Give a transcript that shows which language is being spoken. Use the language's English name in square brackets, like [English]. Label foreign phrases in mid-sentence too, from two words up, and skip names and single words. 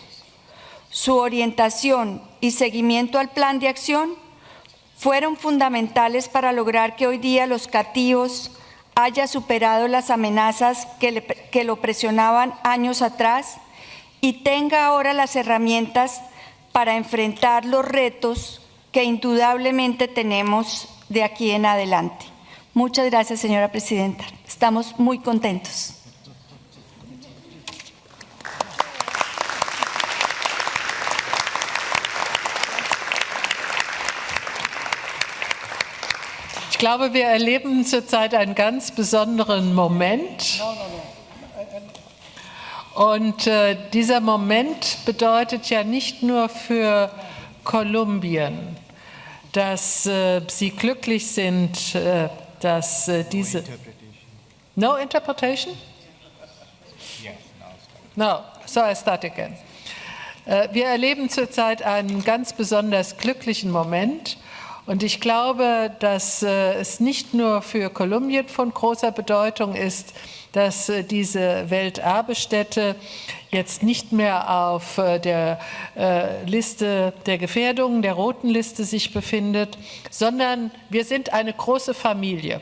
[Spanish] Su orientación y seguimiento al plan de acción fueron fundamentales para lograr que hoy día los catíos haya superado las amenazas que lo presionaban años atrás y tenga ahora las herramientas para enfrentar los retos que indudablemente tenemos de aquí en adelante. Muchas gracias, señora presidenta. Estamos muy contentos. [German] Ich glaube, wir erleben zurzeit einen ganz besonderen Moment. Und dieser Moment bedeutet ja nicht nur für Kolumbien, dass sie glücklich sind, dass diese... [English] No interpretation? No, so I start again. [German] Wir erleben zurzeit einen ganz besonders glücklichen Moment. Und ich glaube, dass es nicht nur für Kolumbien von großer Bedeutung ist, dass diese Welterbestätte jetzt nicht mehr auf der Liste der Gefährdungen, der roten Liste sich befindet, sondern wir sind eine große Familie.